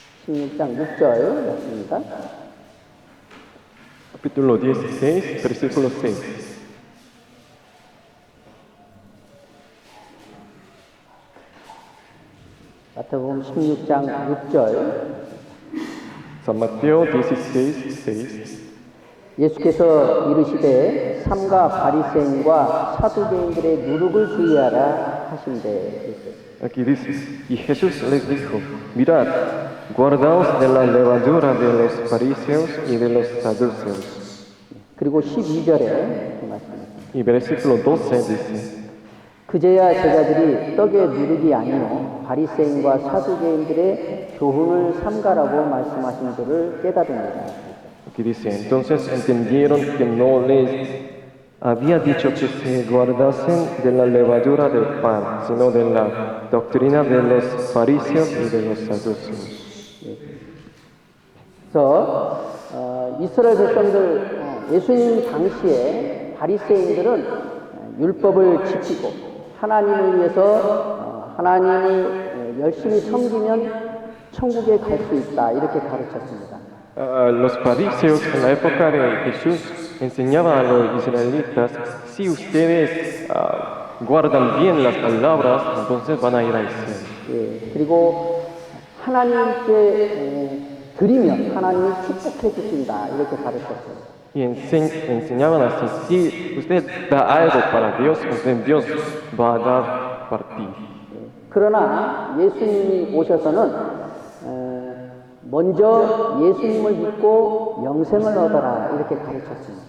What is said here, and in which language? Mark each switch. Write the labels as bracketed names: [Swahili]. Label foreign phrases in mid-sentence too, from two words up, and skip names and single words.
[Korean] 16장 6절이었습니다. [Spanish] Capítulo 16, versículo 6. [Korean] 마태복음 16장 6절. [Spanish] San Mateo 16, 6. [Korean] 예수께서 이르시되 삼가 바리새인과 사두개인들의 누룩을 주의하라 하신대. [Spanish] Aquí dice, y Jesús les dijo, mirad, guardaos de la levadura de los fariseos y de los saduceos. [Korean] 그리고 12절에 말씀입니다. [Spanish] Y versículo 12 dice, [Korean] 그제야 제자들이 떡의 누룩이 아니요 바리새인과 사두개인들의 교훈을 삼가라고 말씀하신 줄을 깨달으니라. [Spanish] aquí dice, entonces entendieron que no les había dicho que se guardasen de la levadura del pan, sino de la doctrina de los fariseos y de los saduceos. [Korean] 그래서 이스라엘 백성들 예수님 당시에 바리새인들은 율법을 지키고 하나님을 위해서 하나님을 열심히 섬기면 천국에 갈 수 있다 이렇게 가르쳤습니다. [Spanish] Los fariseos en la época de Jesús enseñaban a los israelitas, si ustedes guardan bien las palabras, entonces van a ir al cielo. [Korean] 예, 그리고 하나님께 드리면 하나님이 축복해 주신다 이렇게 가르쳤어요. [Spanish] Y enseñaban así, si usted da algo para Dios, entonces Dios va a dar para ti. [Korean] 그러나 예수님이 오셔서는 먼저 예수님을 믿고 영생을 얻어라 이렇게 가르쳤습니다.